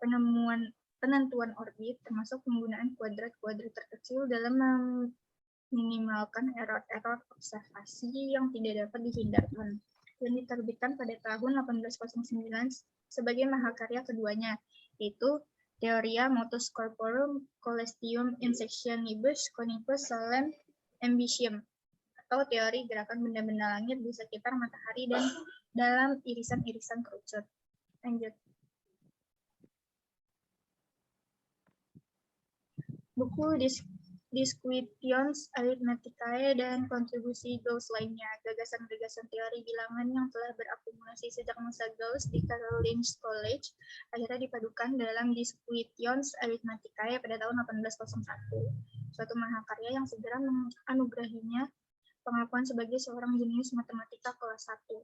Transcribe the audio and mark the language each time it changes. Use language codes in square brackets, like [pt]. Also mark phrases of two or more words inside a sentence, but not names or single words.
[id] Metode penemuan penentuan orbit, termasuk penggunaan kuadrat-kuadrat terkecil dalam meminimalkan error-error observasi yang tidak dapat dihindarkan, dan diterbitkan pada tahun 1809 sebagai mahakarya keduanya, yaitu Theoria Motus Corporum Coelestium in Sectionibus Conicus Solem Ambitium, atau teori gerakan benda-benda langit di sekitar matahari dan dalam irisan-irisan kerucut. Lanjut. Buku Disquisitiones Arithmeticae dan kontribusi Gauss lainnya, gagasan-gagasan teori bilangan yang telah berakumulasi sejak masa Gauss di Carolin's College akhirnya dipadukan dalam Disquisitiones Arithmeticae pada tahun 1801, suatu mahakarya yang segera menganugerahinya pengakuan sebagai seorang jenius matematika kelas 1.